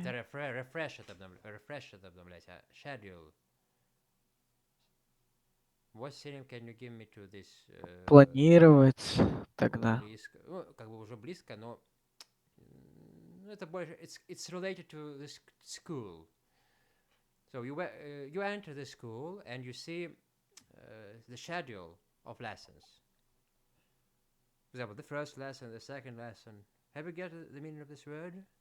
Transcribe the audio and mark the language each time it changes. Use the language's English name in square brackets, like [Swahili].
[Russian] refresh это обновлять, а schedule. [English] What synonym can you give me to this? [Russian] Планировать тогда. Близко. Ну, как бы уже близко, но это больше. [English] It's related to this school. So you enter the school and you see the schedule of lessons. For example, the first lesson, the second lesson. Have you get the meaning of this word?